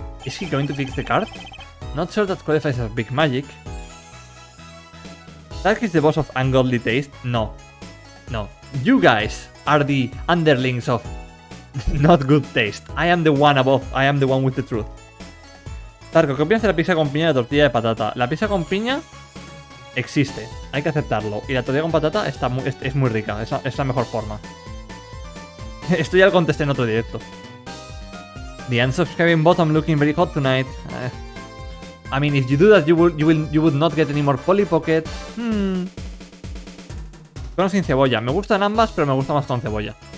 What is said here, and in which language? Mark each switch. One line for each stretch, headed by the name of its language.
English: Is he going to fix the card? Not sure that qualifies as big magic. Dark is the boss of ungodly taste? No. No. You guys are the underlings of not good taste. I am the one above. I am the one with the truth.
Spanish: Darko, ¿qué opinas de la pizza con piña y la tortilla de patata? La pizza con piña existe, hay que aceptarlo. Y la tortilla con patata es muy rica, es la mejor forma. Esto ya lo contesté en otro directo.
English: The unsubscribing bottom looking very hot tonight. I mean, if you do that, you would not get any more Polly Pocket.
Spanish: Con o sin cebolla. Me gustan ambas, pero me gusta más con cebolla.